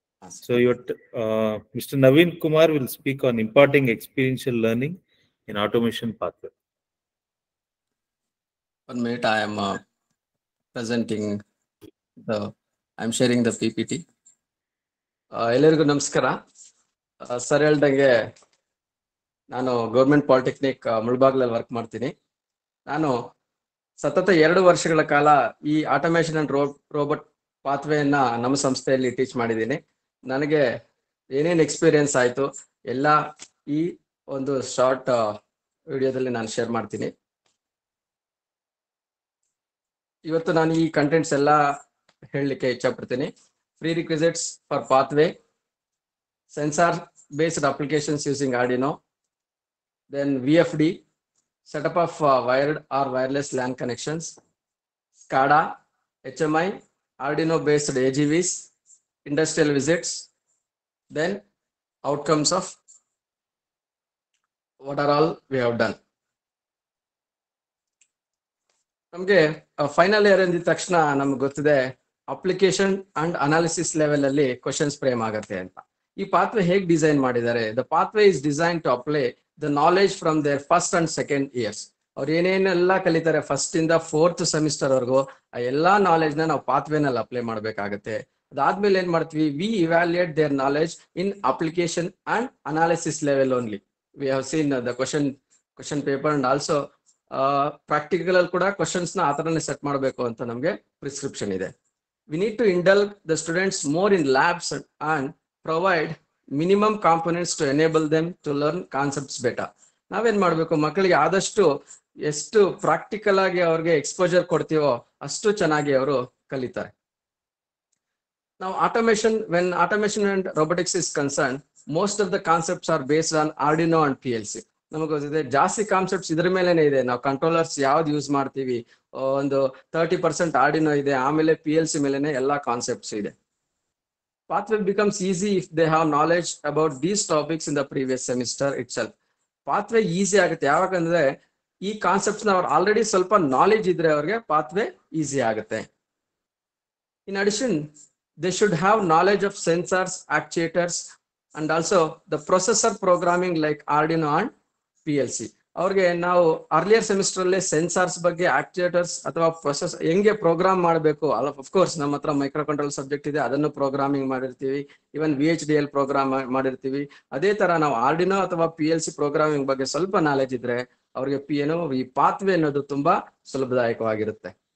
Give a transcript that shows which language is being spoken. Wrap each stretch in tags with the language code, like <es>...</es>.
<en>So, Mr. Naveen Kumar will speak on imparting experiential learning in automation pathway. 1 minute, I am presenting I am sharing the PPT.</en> <kn>ಎಲ್ಲರಿಗೂ ನಮಸ್ಕಾರ. Sir ಹೇಳ್ದಂಗೆ ನಾನು government polytechnic ಮುಳಬಾಗ್ಲಲ್ಲಿ work ಮಾಡ್ತೀನಿ. ನಾನು ಸತತ 2 ವರ್ಷಗಳ ಕಾಲ ಈ ಆಟೋಮೇಷನ್ ಅಂಡ್ ರೋಬೋಟ್ ಪಾತ್ವೆಯನ್ನ ನಮ್ಮ ಸಂಸ್ಥೆಯಲ್ಲಿ ಟೀಚ್ ಮಾಡಿದ್ದೀನಿ. ನನಗೆ ಏನೇನು ಎಕ್ಸ್ಪೀರಿಯನ್ಸ್ ಆಯಿತು ಎಲ್ಲ ಈ ಒಂದು ಶಾರ್ಟ್ ವಿಡಿಯೋದಲ್ಲಿ ನಾನು ಶೇರ್ ಮಾಡ್ತೀನಿ. ಇವತ್ತು ನಾನು ಈ ಕಂಟೆಂಟ್ಸ್ ಎಲ್ಲ ಹೇಳಲಿಕ್ಕೆ ಇಚ್ಛಪಡ್ತೀನಿ.</kn> <en>Prerequisites for pathway, sensor based applications using Arduino, then VFD, setup of wired or wireless LAN connections, SCADA, HMI, Arduino based AGVs, industrial visits, then outcomes of what are all we have done.</en> <kn>ನಮಗೆ final year ಅಂದಿದ ತಕ್ಷಣ ನಮ್ಗೆ ಗೊತ್ತಿದೆ application and analysis level ಅಲ್ಲಿ questions frame ಆಗುತ್ತೆ ಅಂತ. ಈ pathway ಹೇಗೆ design ಮಾಡಿದ್ದಾರೆ?</kn> <en>The pathway is design to apply the knowledge from their first and second years.</en> <kn>ಅವ್ರು ಏನೇನೆಲ್ಲ ಕಲಿತಾರೆ ಫಸ್ಟ್ ಇಂದ 4th ಸೆಮಿಸ್ಟರ್ ವರ್ಗು, ಆ ಎಲ್ಲಾ ನಾಲೆಜ್ ನ ನಾವು ಪಾತ್ವೆನಲ್ಲಿ ಅಪ್ಲೈ ಮಾಡ್ಬೇಕಾಗತ್ತೆ. ಅದಾದ್ಮೇಲೆ ಏನ್ ಮಾಡ್ತೀವಿ,</kn> <en>We evaluate their knowledge in application and analysis level only. We have seen the question paper and also</en> <kn>practical ಅಲ್ಲಿ ಕೂಡ ಕ್ವಶನ್ಸ್ ನ ಆತರನೇ ಸೆಟ್ ಮಾಡಬೇಕು ಅಂತ ನಮಗೆ ಪ್ರಿಸ್ಕ್ರಿಪ್ಷನ್ ಇದೆ.</kn> <en>We need to indulge the students more in labs and provide minimum components to enable them to learn concepts better.</en> <kn>ನಾವೇನ್ ಮಾಡ್ಬೇಕು, ಮಕ್ಕಳಿಗೆ ಆದಷ್ಟು ಎಷ್ಟು ಪ್ರಾಕ್ಟಿಕಲ್ ಆಗಿ ಅವ್ರಿಗೆ ಎಕ್ಸ್ಪೋಜರ್ ಕೊಡ್ತೀವೋ ಅಷ್ಟು ಚೆನ್ನಾಗಿ ಅವರು ಕಲಿತಾರೆ.</kn> <en>Now when automation and robotics is concerned, most of the concepts are based on Arduino and PLC.</en> <kn>ನಮಗೆ ಗೊತ್ತಿದೆ ಜಾಸ್ತಿ ಕಾನ್ಸೆಪ್ಟ್ಸ್ ಇದ್ರ ಮೇಲೆನೆ ಇದೆ. ನಾವು ಕಂಟ್ರೋಲರ್ಸ್ ಯಾವ್ದು ಯೂಸ್ ಮಾಡ್ತೀವಿ, ಒಂದು 30% Arduino ಇದೆ, ಆಮೇಲೆ PLC ಮೇಲೆನೆ ಎಲ್ಲಾ ಕಾನ್ಸೆಪ್ಟ್ಸ್ ಇದೆ.</kn> <en>Pathway becomes easy if they have knowledge about these topics in the previous semester itself.</en> <kn>Pathway easy ಆಗುತ್ತೆ ಯಾವಾಗಂದ್ರೆ ಈ ಕಾನ್ಸೆಪ್ಟ್ಸ್ ನ ಅವ್ರು ಆಲ್ರೆಡಿ ಸ್ವಲ್ಪ ನಾಲೆಜ್ ಇದ್ರೆ ಅವ್ರಿಗೆ ಪಾತ್ವೆ ಈಸಿ ಆಗುತ್ತೆ.</kn> <en>In addition, they should have knowledge of sensors, actuators, and also the processor programming like Arduino and PLC.</en> <kn>ಅವ್ರಿಗೆ ನಾವು ಅರ್ಲಿಯರ್ ಸೆಮಿಸ್ಟರ್ ಅಲ್ಲಿ ಸೆನ್ಸಾರ್ಸ್ ಬಗ್ಗೆ, ಆಕ್ಚುಯೇಟರ್ಸ್ ಅಥವಾ ಪ್ರೊಸೆಸ್ ಹೆಂಗೆ ಪ್ರೋಗ್ರಾಮ್ ಮಾಡಬೇಕು,</kn> <en>of course</en> <kn>ನಮ್ಮ ಹತ್ರ ಮೈಕ್ರೋ ಕಂಟ್ರೋಲ್ ಸಬ್ಜೆಕ್ಟ್ ಇದೆ, ಅದನ್ನು ಪ್ರೋಗ್ರಾಮಿಂಗ್ ಮಾಡಿರ್ತೀವಿ. ಇವನ್ VHDL ಪ್ರೋಗ್ರಾಮ್ ಮಾಡಿರ್ತೀವಿ. ಅದೇ ತರ ನಾವು ಆರ್ಡಿನೋ ಅಥವಾ PLC ಪ್ರೋಗ್ರಾಮಿಂಗ್ ಬಗ್ಗೆ ಸ್ವಲ್ಪ ನಾಲೆಜ್ ಇದ್ರೆ ಅವ್ರಿಗೆ ಈ ಪಾತ್ವೆ ಅನ್ನೋದು ತುಂಬಾ ಸುಲಭದಾಯಕವಾಗಿರುತ್ತೆ.</kn>